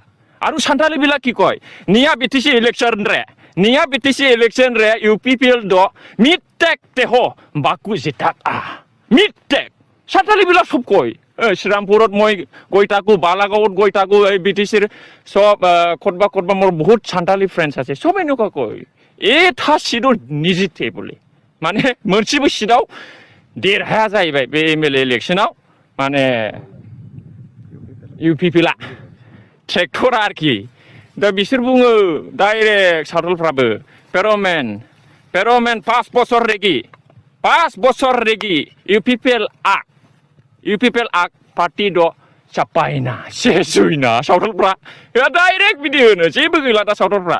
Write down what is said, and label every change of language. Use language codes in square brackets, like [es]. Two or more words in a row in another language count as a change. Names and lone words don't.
[as] আৰু সান্তালিবিলাক কি কয়, [sat] নিয়া বিটিচি ইলেকশ্যন ৰে ইউপিপিএল দ মিটেক তেহ বাকু জিতাক মিটেক, [as] সান্তালিবিলাক সব কয়। শ্ৰীৰামপুৰত মই গৈ থাকোঁ, বালাগাঁৱত গৈ থাকোঁ, এই বিটিচিৰ সব ক'ৰবা মোৰ বহুত সান্তালি ফ্ৰেণ্ডছ আছে, সব এনেকুৱা কয় এটা চিটত নিজিতে বুলি। [brx] মানে मोनसेबो চিটआव देरहाया जाहैबाय बे एमएलए इलेक्शनाव, माने इउपिपिएलआ ट्रेक्टरा आरखि। दा बिसोर बुङो डाइरेक्ट सावथालफ्राबो पेर'मेन 5 बছर रेगि इउपिपिएलआ पार्टी द चापायना सेसुइना सावथालफ्रा डाइरेक्ट बिदि होनो, जेबो गैला दा सावथालफ्रा।